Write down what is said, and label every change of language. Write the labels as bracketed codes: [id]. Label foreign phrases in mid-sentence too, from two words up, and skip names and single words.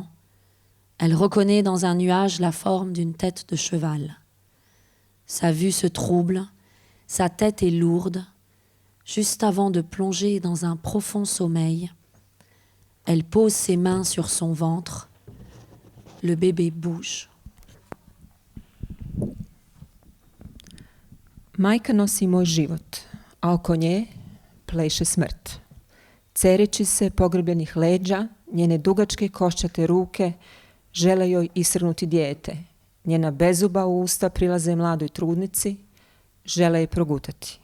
[fr] Elle reconnaît dans un nuage la forme d'une tête de cheval. Sa vue se trouble, sa tête est lourde. Juste avant de plonger dans un profond sommeil, elle pose ses mains sur son ventre. Le bébé bouge. [hr] Majka nosi moj život, a oko nje pleše smrt. Cereći se pogrbljenih leđa, njene dugačke koščate ruke žele joj isrnuti dijete. Njena bezuba usta prilaze mladoj trudnici, žele je progutati.